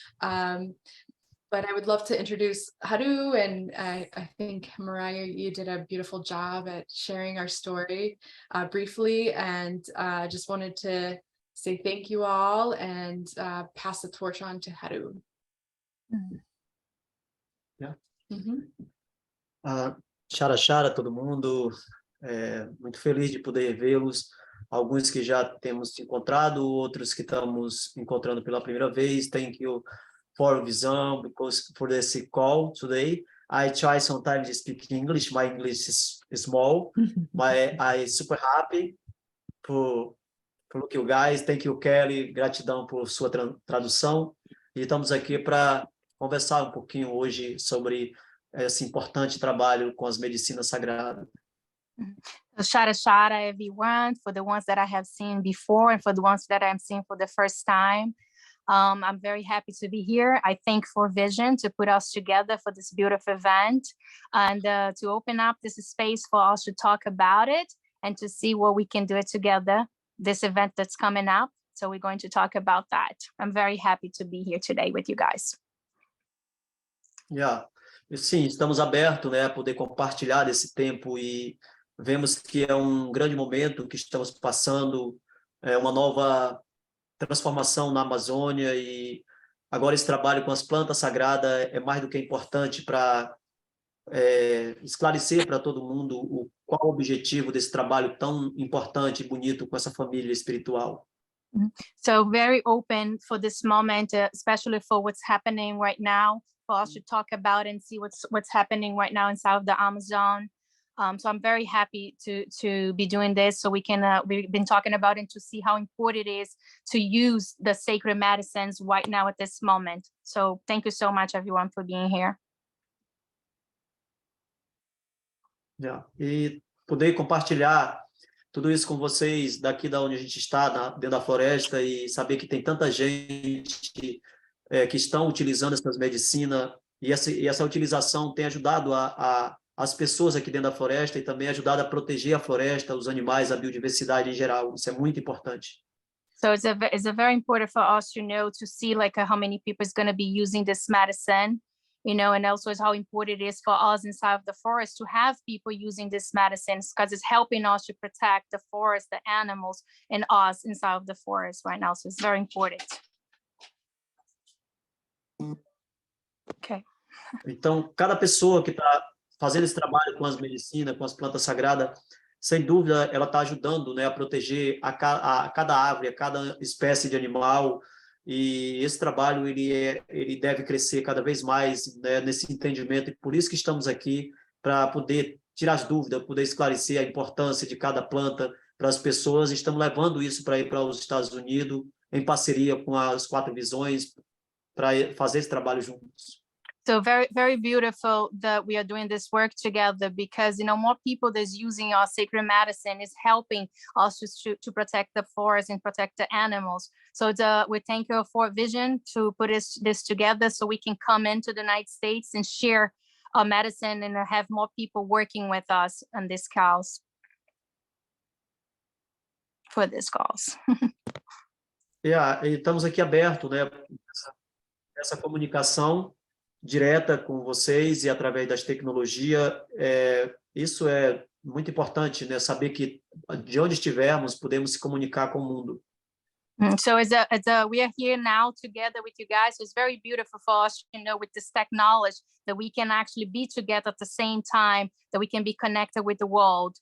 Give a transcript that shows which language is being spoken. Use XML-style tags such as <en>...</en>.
<en>But I would love to introduce Haru, and I think Mariah, you did a beautiful job at sharing our story briefly, and just wanted to say thank you all and pass the torch on to Haru. Yeah. Mm-hmm.</en> <pt>Chara todo mundo, muito feliz de poder vê-los, alguns que já temos encontrado, outros que estamos encontrando pela primeira vez.</pt> <en>Thank you for vision, because for this call today. I try sometimes to speak English. My English is small, but I super happy for look you guys. Thank you, Kelly.</en> <pt>Gratidão por sua tradução. E estamos aqui para conversar um pouquinho hoje sobre esse importante trabalho com as medicinas sagradas.</pt> <en>So Shara everyone, for the ones that I have seen before and for the ones that I'm seeing for the first time. I'm very happy to be here. I thank for Vision to put us together for this beautiful event and to open up this space for us to talk about it and to see what we can do it together, this event that's coming up. So we're going to talk about that. I'm very happy to be here today with you guys. Yeah.</en> <pt>Sim, estamos abertos, né, a poder compartilhar desse tempo e vemos que é um grande momento que estamos passando, uma nova transformação na Amazônia, e agora esse trabalho com as plantas sagradas é mais do que importante para esclarecer para todo mundo qual o objetivo desse trabalho tão importante e bonito com essa família espiritual.</pt> <en>So very open for this moment, especially for what's happening right now, for us to talk about and see what's happening right now inside of the Amazon. So I'm very happy to be doing this, so we can we've been talking about it to see how important it is to use the sacred medicines right now at this moment. So thank you so much, everyone, for being here. Yeah.</en> <pt>E poder compartilhar tudo isso com vocês daqui da onde a gente está, dentro da floresta, e saber que tem tanta gente que estão utilizando essas medicinas, e essa utilização tem ajudado as pessoas aqui dentro da floresta e também ajudado a proteger a floresta, os animais, a biodiversidade em geral. Isso é muito importante.</pt> <en>So it's a very important for us to know, to see like how many people is going to be using this medicine, you know, and also is how important it is for us inside of the forest to have people using this medicines, because it's helping us to protect the forest, the animals, and us inside of the forest right now. So it's very important. Okay.</en> <pt>Então, cada pessoa que está fazendo esse trabalho com as medicinas, com as plantas sagradas, sem dúvida, ela está ajudando, né, a proteger a cada árvore, a cada espécie de animal, e esse trabalho ele deve crescer cada vez mais, né, nesse entendimento, e por isso que estamos aqui, para poder tirar as dúvidas, poder esclarecer a importância de cada planta para as pessoas. Estamos levando isso para ir para os Estados Unidos, em parceria com as 4 visões, para fazer esse trabalho juntos.</pt> <en>So very, very beautiful that we are doing this work together, because, you know, more people that's using our sacred medicine is helping us to protect the forest and protect the animals. So we thank you for Vision to put this together so we can come into the United States and share medicine and have more people working with us on this cause. For this cause.</en> <pt>Yeah, e estamos aqui abertos, né? Essa comunicação direta com vocês e através das tecnologias, isso é muito importante, né? Saber que de onde estivermos podemos se comunicar com o mundo.</pt> <en>So we are here now together with you guys. So it's very beautiful for us, with this technology that we can actually be together at the same time, that we can be connected with the world.</en>